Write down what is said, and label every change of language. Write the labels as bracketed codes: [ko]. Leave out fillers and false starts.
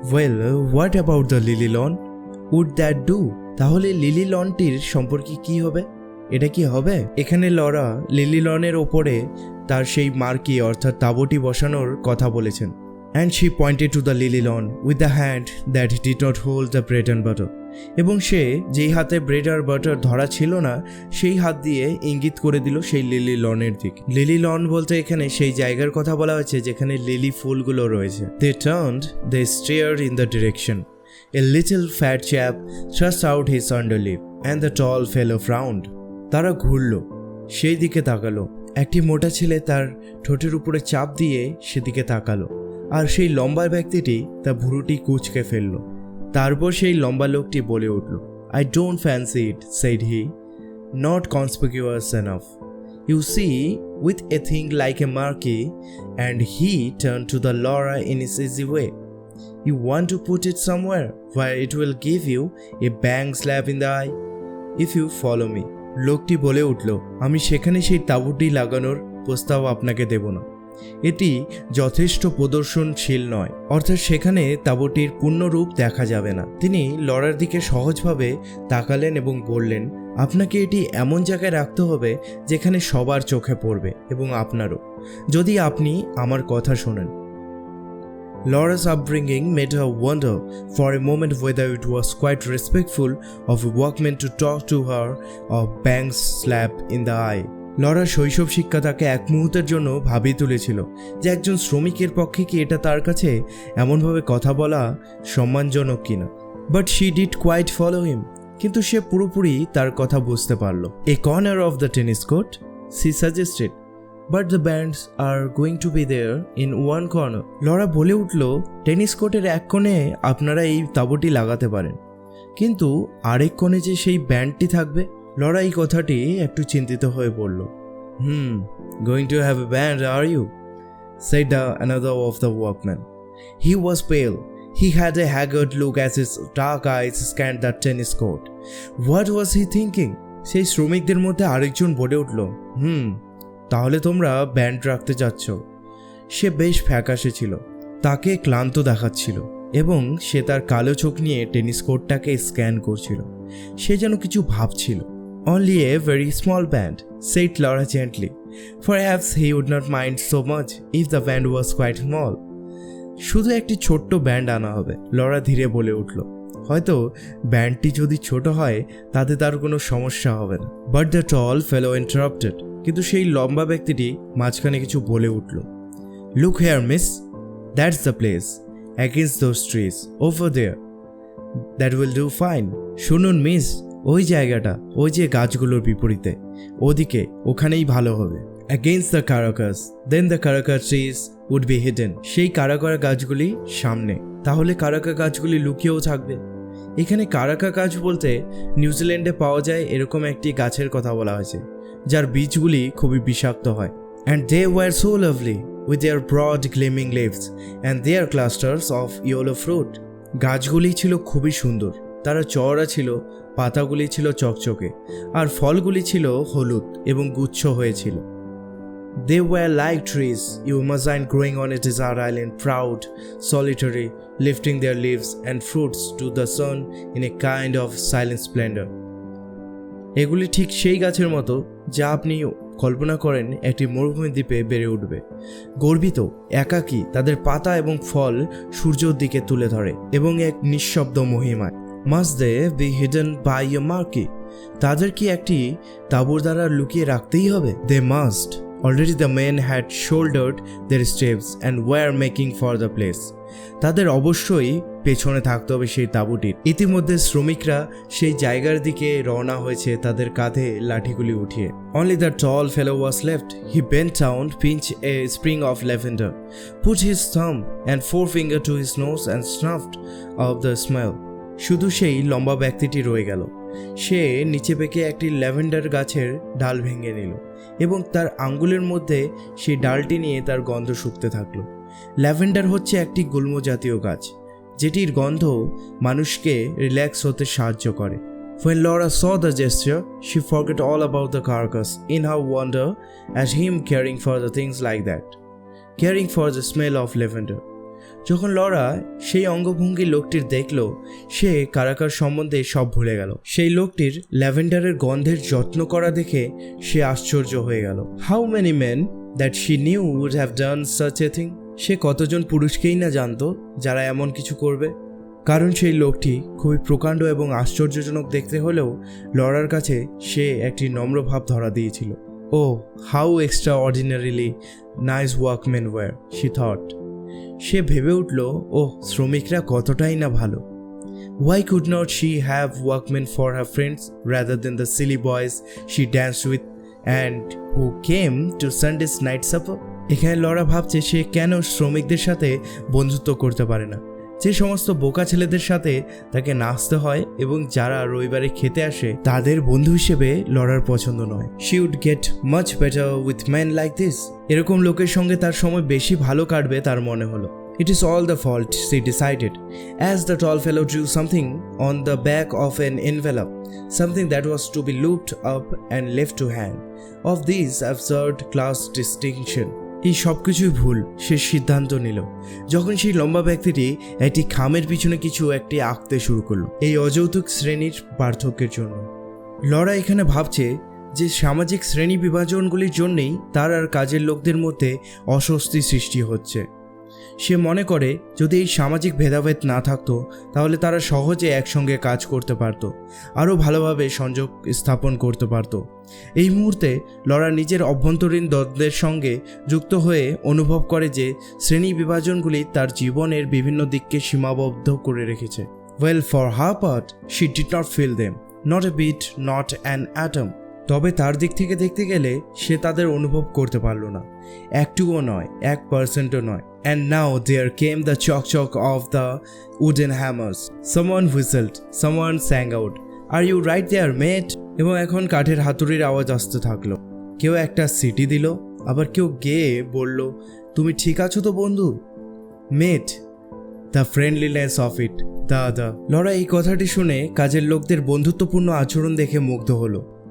[en] Well, what about the lily lawn? Would that do? [bn] তাহলে lily লনটির সম্পর্কে কি হবে? এটা কি হবে? এখানে লরা লিলি লনের ওপরে তার সেই মার্কি অর্থাৎ তাঁবুটি বসানোর কথা বলেছেন। [en] And she pointed to the lily lawn with the hand that did not hold the bread and butter. [bn] এবং সে যেই হাতে ব্রেড আর বাটার ধরা ছিল না সেই হাত দিয়ে ইঙ্গিত করে দিল সেই লিলি লনের দিক। লিলি লন বলতে এখানে সেই জায়গার কথা বলা হয়েছে যেখানে লিলি ফুলগুলো রয়েছে। [en] They turned, they stared in the direction. A little fat chap thrust out his underlip and the tall fellow frowned. [bn] তারা ঘুরল, সেই দিকে তাকালো। একটি মোটা ছেলে তার ঠোঁটের উপরে চাপ দিয়ে সেদিকে তাকালো আর সেই লম্বা ব্যক্তিটি তার ভুরুটি কুঁচকে ফেলল। তারপর সেই লম্বা লোকটি বলে উঠল, [en] I don't fancy it, said he, not conspicuous enough. You see, with a thing like a marquee, and he turned to the Laura in his easy way. You want to put it somewhere where it will give you a bang slap in the eye, if you follow me. [bn] লোকটি বলে উঠল, আমি সেখানে সেই তাঁবুটি লাগানোর প্রস্তাব আপনাকে দেব না। এটি যথেষ্ট প্রদর্শনশীল নয়, অর্থাৎ সেখানে তাঁবুটির পূর্ণরূপ দেখা যাবে না। তিনি লরার দিকে সহজভাবে তাকালেন এবং বললেন, আপনাকে এটি এমন জায়গায় রাখতে হবে যেখানে সবার চোখে পড়বে এবং আপনারও, যদি আপনি আমার কথা শোনেন। [en] Laura's upbringing made her wonder for a moment whether it was quite respectful of a workman to talk to her or bang slap in the eye. [bn] Laura শৈশব শিক্ষা তাকে এক মুহূর্তের জন্য ভাবিয়ে তুলেছিল যে একজন শ্রমিকের পক্ষে কি এটা তার কাছে এমনভাবে কথা বলা সম্মানজনক কিনা। [en] but she did quite follow him, [bn] কিন্তু সে পুরোপুরি তার কথা বুঝতে পারল। [en] A corner of the tennis court, she suggested, but the bands are going to be there in one corner. [bn] Laura বলে উঠল, টেনিস কোর্টের এক কোণে আপনারা এই তাঁবুটি লাগাতে পারেন, কিন্তু আরেক কোণে যে সেই ব্যান্ডটি থাকবে। লরা এই কথাটি একটু চিন্তিত হয়ে পড়ল। [en] Going to have a band are you? said another of the workmen. He was pale. He had a haggard look as his dark eyes scanned the tennis court. What was he thinking? [bn] সেই শ্রমিকদের মধ্যে আরেকজন বলে উঠল, তাহলে তোমরা band রাখতে যাচ্ছ। সে বেশ ফ্যাকাশে ছিল, তাকে ক্লান্ত দেখাচ্ছিল এবং সে তার কালো চোখ নিয়ে টেনিস কোর্টটাকে স্ক্যান করছিল। সে যেন কিছু ভাবছিল। [en] Only a very small band, said Laura gently. Perhaps he would not mind so much if the band was quite small. [bn] শুধু একটি ছোট্ট ব্যান্ড আনা হবে, লরা ধীরে বলে উঠল। হয়তো ব্যান্ডটি যদি ছোট হয় তাতে তার কোনো সমস্যা হবে না। [en] but the tall fellow interrupted, [bn] কিন্তু সেই লম্বা ব্যক্তিটি মাঝখানে কিছু বলে উঠল। [en] Look here miss, that's the place, against those trees over there. That will do fine. [bn] শুনুন মিস, ওই জায়গাটা, ওই যে গাছগুলোর বিপরীতে, ওদিকে, ওখানেই ভালো হবে। [en] Against the caracas, then the caraca trees would be hidden. [bn] সেই কারাকারা গাছগুলি সামনে, তাহলে কারাকা গাছগুলি লুকিয়েও থাকবে। এখানে কারাকা গাছ বলতে নিউজিল্যান্ডে পাওয়া যায় এরকম একটি গাছের কথা বলা হয়েছে, যার বীজগুলি খুবই বিষাক্ত হয়। [en] And they were so lovely with their broad gleaming leaves and their clusters of yellow fruit. [bn] গাছগুলি ছিল খুবই সুন্দর, তারা চওড়া ছিল, পাতাগুলি ছিল চকচকে, আর ফলগুলি ছিল হলুদ এবং গুচ্ছ হয়েছিল। [en] They were like trees you imagine growing on a desert island, proud, solitary, lifting their leaves and fruits to the sun in a kind of silent splendor. [bn] এগুলি ঠিক সেই গাছের মতো যা আপনি কল্পনা করেন একটি মরুভূমি দ্বীপে বেড়ে উঠবে, গর্বিত, একাকী, তাদের পাতা এবং ফল সূর্যের দিকে তুলে ধরে এবং এক নিঃশব্দ মহিমায়। [en] Must they be hidden by a marquee? [bn] তাদের কি একটি তাঁবুর দ্বারা লুকিয়ে রাখতেই হবে? [en] They must. Already the men had shouldered their steps and were making for the place. [bn] তাদের অবশ্যই পেছনে থাকতে হবে সেই তাঁবুটির। ইতিমধ্যে শ্রমিকরা সেই জায়গার দিকে রওনা হয়েছে তাদের কাঁধে লাঠিগুলি উঠিয়ে। [en] Only the tall fellow was left. He bent down, pinched a sprig of lavender, put his thumb and forefinger to his nose and snuffed of the smell. [bn] শুধু সেই লম্বা ব্যক্তিটি রয়ে গেল। সে নিচে বেঁকে একটি ল্যাভেন্ডার গাছের ডাল ভেঙে নিল এবং তার আঙ্গুলের মধ্যে সেই ডালটি নিয়ে তার গন্ধ শুঁকতে থাকলো। ল্যাভেন্ডার হচ্ছে একটি গুল্ম জাতীয় গাছ, যেটির গন্ধ মানুষকে রিল্যাক্স হতে সাহায্য করে। [en] When Laura saw the gesture, she forgot all about the carcass in her wonder at him caring for the things like that, caring for the smell of lavender. [bn] যখন লরা সেই অঙ্গভঙ্গি লোকটির দেখল, সে কারাকার সম্বন্ধে সব ভুলে গেল। সেই লোকটির ল্যাভেন্ডারের গন্ধের যত্ন করা দেখে সে আশ্চর্য হয়ে গেল। [en] How many men that she knew would have done such a thing. [bn] সে কতজন পুরুষকেই না জানতো যারা এমন কিছু করবে। কারণ সেই লোকটি খুবই প্রকাণ্ড এবং আশ্চর্যজনক দেখতে হলেও লরার কাছে সে একটি নম্র ভাব ধরা দিয়েছিল। [en] Oh how extraordinarily nice workman were, she thought. [bn] সে ভেবে উঠল, ওহ, শ্রমিকরা কতটাই না ভালো। [en] Why could not she have workmen for her friends rather than the silly boys she danced with and who came to Sunday's night supper? [bn] এখানে Laura ভাবছে সে কেন শ্রমিকদের সাথে বন্ধুত্ব করতে পারে না, যে সমস্ত বোকা ছেলেদের সাথে তাকে নাচতে হয় এবং যারা রবিবারে খেতে আসে তাদের বন্ধু হিসেবে লরার পছন্দ নয়। [en] She would get much better with men like this. [bn] এরকম লোকের সঙ্গে তার সময় বেশি ভালো কাটবে তার মনে হলো। [en] It is all the fault, she decided, as the tall fellow drew something on the back of an envelope, something that was to be looped up and left to hang. Of these absurd class distinction. [bn] এই সব কিছুই ভুল, সে সিদ্ধান্ত নিল যখন সেই লম্বা ব্যক্তিটি একটি খামের পিছনে কিছু একটি আঁকতে শুরু করলো, এই অযৌতুক শ্রেণীর পার্থক্যের জন্য। লরা এখানে ভাবছে যে সামাজিক শ্রেণী বিভাজনগুলির জন্যেই তার আর কাজের লোকদের মধ্যে অস্বস্তি সৃষ্টি হচ্ছে। সে মনে করে যদি এই সামাজিক ভেদাভেদ না থাকতো তাহলে তারা সহজে একসঙ্গে কাজ করতে পারতো, আরও ভালোভাবে সংযোগ স্থাপন করতে পারতো। এই মুহূর্তে লরা নিজের অভ্যন্তরীণ দ্বন্দ্বের সঙ্গে যুক্ত হয়ে অনুভব করে যে শ্রেণী বিভাজনগুলি তার জীবনের বিভিন্ন দিককে সীমাবদ্ধ করে রেখেছে। [en] Well, for her part, she did not feel them, not a bit, not an atom. [bn] তবে তার দিক থেকে দেখতে গেলে সে তাদের অনুভব করতে পারল না, একটুও নয়, 1%ও নয়। [en] And now there came the chock of the wooden hammers. Someone whistled, someone sang out, "Are you right there, mate?" [bn] এবং এখন কাঠের হাতুড়ির আওয়াজ আসতে থাকলো। কেউ একটা সিটি দিল, আবার কেউ গেয়ে বলল, "তুমি ঠিক আছো তো বন্ধু?" [en] mate, the friendliness of it, [bn] the Laura এই কথাটি শুনে কাজের লোকদের বন্ধুত্বপূর্ণ আচরণ দেখে মুগ্ধ হলো।